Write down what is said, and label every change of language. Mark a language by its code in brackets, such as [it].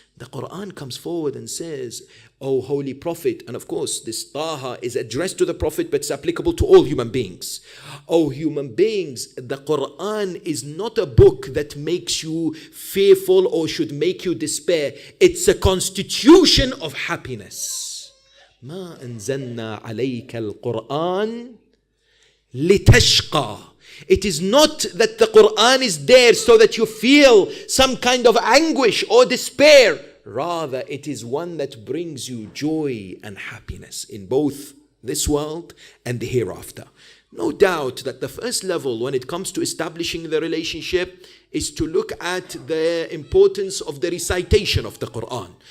[en] The Quran comes forward and says, O Holy Prophet, and of course this Taha is addressed to the Prophet but it's applicable to all human beings. O human beings, the Quran is not a book that makes you fearful or should make you despair. It's a constitution of happiness. [ar] ما أنزلنا عليك القرآن لتشقى. [en] It is not that the Quran is there so that you feel some kind of anguish or despair. Rather, it is one that brings you joy and happiness in both this world and the hereafter. No doubt that the first level when it comes to establishing the relationship is to look at the importance of the recitation of the Quran.